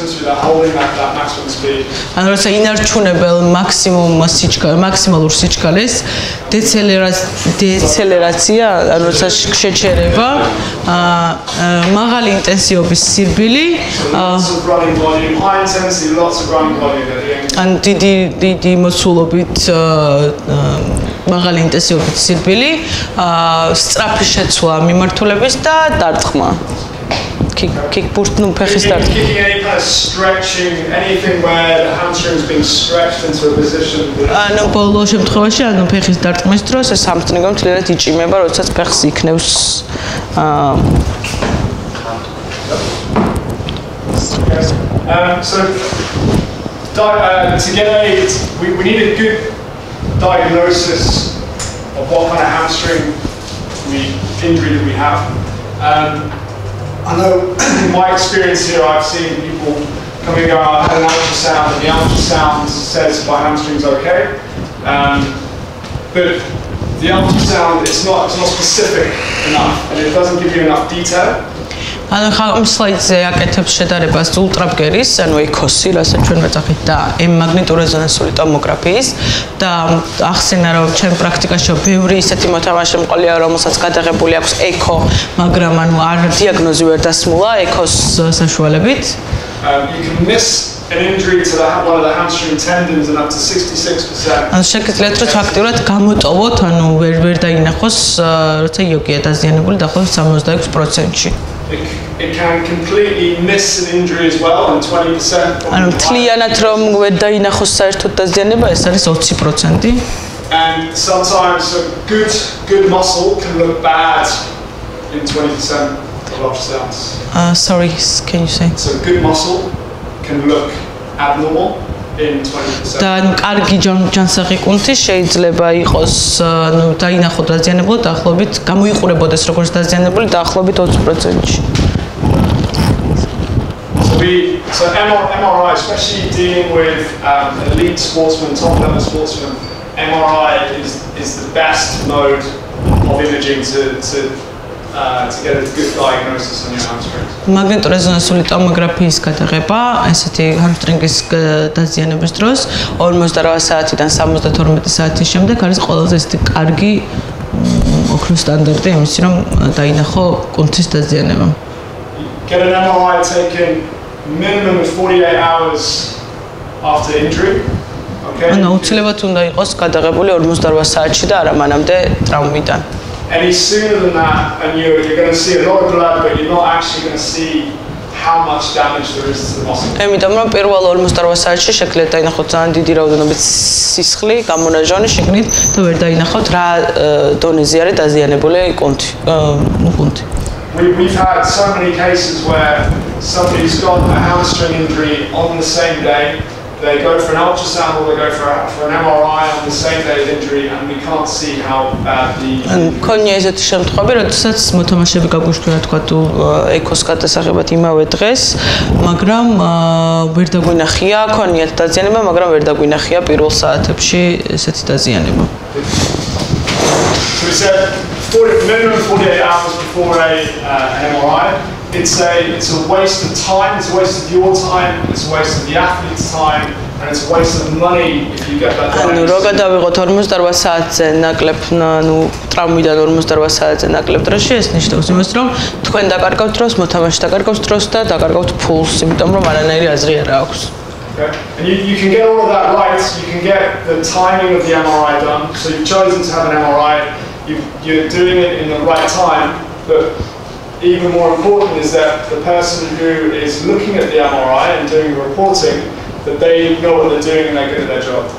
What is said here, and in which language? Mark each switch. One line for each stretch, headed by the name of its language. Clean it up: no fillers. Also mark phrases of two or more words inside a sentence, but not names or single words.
Georgian: ანუ როცა ინარჩუნებელ მაქსიმალურ სიჩქარეს, დეცელერაცია, ანუ როცა შეჩერება, მაღალი ინტენსივობის სირბილი, ანუ დიდი მოცულობით მაღალი ინტენსივობის სირბილი, სწრაფი შეცვლა მიმართულების და დარტყმა. Kick boost no pechis start.
English: Kicking any kind of stretching, anything where the hamstring is being stretched into a position.
Georgian: ანუ ბოლო შემთხვევაში, ანუ ფეხის დარტყმის დროს ეს hamstring-ი მთლიანად იჭიმება, როდესაც ფეხს იქნევს
English: So to get we need a good diagnosis of what kind of hamstring injury that we have. I know in my experience here, I've seen people coming and go, I had an ultrasound, and the ultrasound says my hamstring's okay. But the ultrasound, it's not specific enough, and it doesn't give you enough detail.
Georgian: ანუ ხომ სლაიდზე აკეთებს შედარებას ულტრაბგერის, ანუ ECOS-ი, რასაც ჩვენ ვეძახით და მაგნიტურ რეზონანსული ტომოგრაფიის და ახსენა რომ ჩვენ პრაქტიკაში ბევრი ისეთი მოთამაშე მყოლია, რომელსაც გადაღებული აქვს ECO, მაგრამ ანუ არ დიაგნოზი ვერ დასმულა ECO-s საშუალებით.
English: You can miss an injury to one of the hamstring tendons and up to 66%.
Georgian: ანუ შეგიძლიათ რომ ფაქტიურად გამოტოვოთ, ანუ ვერ დაინახოს, როცა იოგია დაზიანებული დაახლოებით 66%-ში.
English: It can completely miss an injury as well, and 20%.
Georgian: ანუ მთლიანად რომ ვერ დაინახოს საერთოდ დაზიანება, ეს არის 20%.
English: And sometimes a good muscle can look bad in 20% of ultrasounds. Sorry, can you say? So good muscle can look abnormal in 20%.
Georgian: და ანუ კარგი ჯანსაღი კუნთი შეიძლება იყოს, ანუ დაინახოთ დაზიანებული დაახლოებით, გამოიყურებოდეს როგორც დაზიანებული დაახლოებით 20%-ში.
English: So MRI, especially dealing with elite sportsmen, top-level sportsmen, MRI is the best mode of imaging to get a good diagnosis on your hamstrings.
Georgian: მაგნიტურ რეზონანსული ტომოგრაფიის გადაღება, ესეთი hamstring-ის დაზიანების დროს 48 საათიდან 72 საათის შემდეგ არის ყველაზე ესეთი კარგი ოქროს სტანდარტი იმისი, რომ დაინახო კუნთის დაზიანება.
English: Get an MRI taken minimum of 48 hours after injury. Okay.
Georgian: ანუ აუცილებლად უნდა იყოს გადაღებული 48 საათში და არა მანამდე ტრავმიდან.
English: any sooner than that, and you're going to see a lot of blood, but you're not actually going to see how much damage there is to the muscle.
Georgian: Ემიტომ რომ პირველ 48 საათში შეგვიძლია დაინახოთ ძალიან დიდი რაოდენობით სისხლი, გამონაჟონი შექმნით და ვერ დაინახოთ რა დონეზე არის დაზიანებული კუნთი.
English: We've had so many cases where somebody's got a hamstring injury on the same day. They go for an ultrasound or they go for an MRI on the same day of injury, and we can't see how bad the.
Georgian: Ქონია ესეთი შემთხვევები, როდესაც მოთამაშეები გაგვიშვა თქვა თუ ეკოს გადასაღებად იმავე დღეს, მაგრამ ვერ დაგვინახია, ქონიათ დაზიანება, მაგრამ ვერ დაგვინახია პირველ საათებში ესეთი დაზიანება.
English: So we said minimum 48 hours before an MRI. It's a waste of time, it's a waste of your time, it's a waste of the athlete's time, and it's a waste of money if you get that done.
Georgian: ანუ რო გადავიღოთ 48 საათზე ნაკლებ, ანუ ტრამვიდან 48 საათზე ნაკლებ დროში, ეს ნიშნავს იმას, რომ თქვენ დაკარგავთ დროს, მოთამაშე დაკარგავს დროს და დაკარგავთ ფულს, იმიტომ რომ არანაირი აზრი არ აქვს.
English: Okay. And you can get all of that right, you can get the timing of the MRI done, so you've chosen to have an MRI, you're doing it in the right time, but even more important is that the person who is looking at the MRI and doing the reporting, that they know what they're doing and they're good at their job.